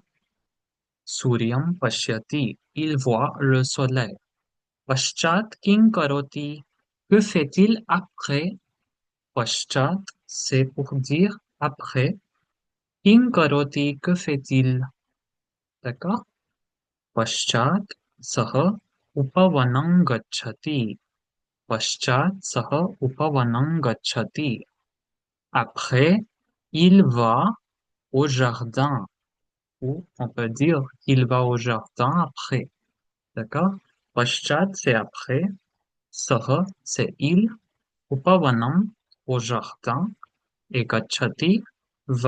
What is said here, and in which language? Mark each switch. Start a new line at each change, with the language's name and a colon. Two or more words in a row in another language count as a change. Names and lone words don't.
Sanskrit: सूर्यं पश्यति,
French: il voit le soleil.
Sanskrit: पश्चात् किं करोति,
French: que fait-il après? Paschat, c'est pour dire après.
Sanskrit: किं करोति,
French: que fait-il? D'accord?
Sanskrit: पश्चात् सः उपवनं गच्छति. पश्चात् सः उपवनं गच्छति.
French: Après, il va au jardin. Ou on peut dire il va au jardin après. D'accord? Pashchat, c'est après. Saha, c'est il. Upavanam, au jardin. Et gachati, va.